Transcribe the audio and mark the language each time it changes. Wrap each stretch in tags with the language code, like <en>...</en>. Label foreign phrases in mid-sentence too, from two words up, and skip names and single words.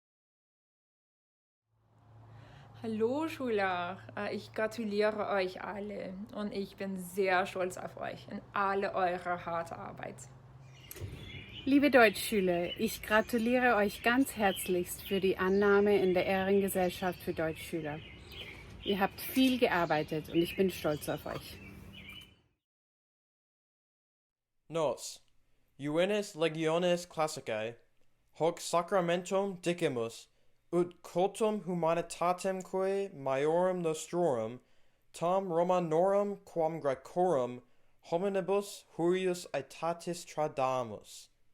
<de>Hallo Schüler, ich gratuliere euch alle und ich bin sehr stolz auf euch und alle eure harte Arbeit. Liebe Deutschschüler, ich gratuliere euch ganz herzlichst für die Annahme in der Ehrengesellschaft für Deutschschüler. Ihr habt viel gearbeitet und ich bin stolz auf euch.</de> <la>Nos, Juvenes legiones classicae, hoc sacramentum dicimus, ut cultum humanitatem quae maiorum nostrorum, tam Romanorum quam Graecorum, hominibus hurius aetatis tradamus.</la>